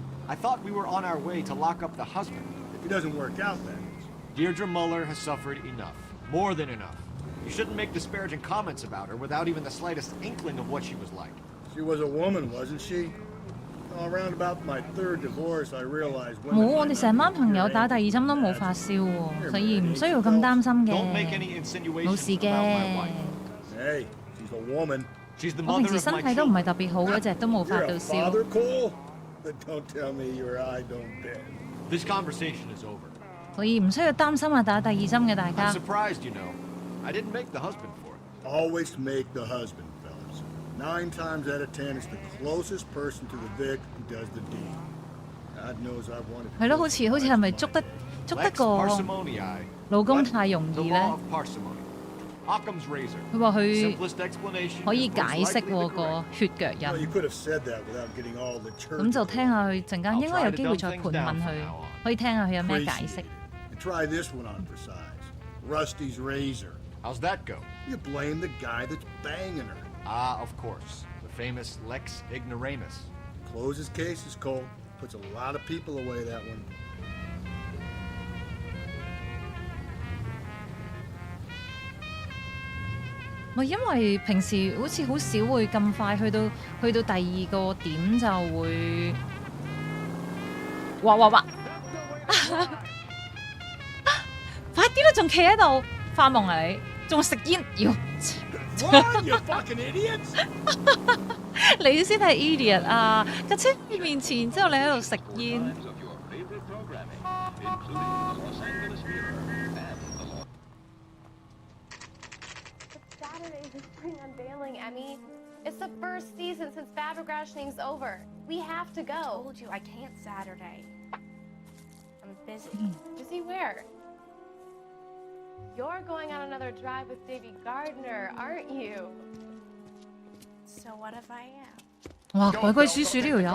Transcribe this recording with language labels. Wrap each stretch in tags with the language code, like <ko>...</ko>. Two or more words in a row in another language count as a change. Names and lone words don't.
<en>I thought we were on our way to lock up the husband. If he doesn't work out, that is. Deirdre Muller has suffered enough. More than enough. You shouldn't make disparaging comments about her without even the slightest inkling of what she was like. She was a woman, wasn't she? Around about my third divorce, I realized</en> <yue>冇，我哋成班朋友打第二針都冇發燒喎，所以唔需要咁擔心嘅。冇事嘅。</yue> <en>Hey, she's a woman. She's the</en> <yue>我</yue> <en>mother</en> <yue>平時</yue> <en>of</en> <yue>身</yue> <en>my</en> <yue>體都唔</yue> <en>children.</en> <yue>係特別好嗰隻，都冇發到</yue> <en>You're a</en> <yue>燒。</yue> <en>father, Cole? Then don't tell me your eye don't bend. This conversation is over.</en> <yue>所以唔需要擔心啊！打第二針嘅大</yue> <en>I'm</en> <yue>家。</yue> <en>surprised, you know. I didn't make the husband for it. Always make the husband, fellas. 9 times out of 10, it's the closest person to the Vic who does the deed. God knows I've wanted to.</en> <yue>係咯，好似係咪捉得</yue> <la>Lex</la> <yue>個</yue> <la>parsimoniae.</la> <yue>老公太容</yue> <en>The</en> <yue>易</yue> <en>law</en> <yue>咧？</yue> <en>of parsimony. Occam's razor.</en> <yue>佢話佢</yue> <en>Simplest explanation</en> <yue>可以</yue> <en>is</en> <yue>解</yue> <en>most</en> <yue>釋</yue> <en>likely</en> <yue>喎</yue> <en>the</en> <yue>個</yue> <en>correct.</en> <yue>血腳</yue> <en>Well, you</en> <yue>印。</yue> <en>could have said that without getting all the church.</en> <yue>咁就聽下佢陣間應該有機會再盤問佢，可以聽下佢有咩解釋。</yue> <en>And try this one on for size. Rusty's razor. How's that go? You blame the guy that's banging her. Ah, of course. The famous</en> <la>Lex ignoramus.</la> <en>Closes cases, Cole. Puts a lot of people away, that one.</en> <yue>咪因為平時好似好少會咁快去到第二個點就會，哇！快啲啦，仲企喺度發夢啊你，仲食煙要。</yue> <en>What? You fucking idiots!</en> <yue>你先係 idiot 啊！架車喺面前，之後你喺度食煙。</yue> <en>Saturday's the spring unveiling, Emmy. It's the first season since Fabergrashing's over. We have to go. I told you I can't Saturday. I'm busy. Busy where? You're going on another drive with Davy Gardner, aren't you? So what if I am?</en> <yue>哇！鬼鬼祟祟呢條友。</yue>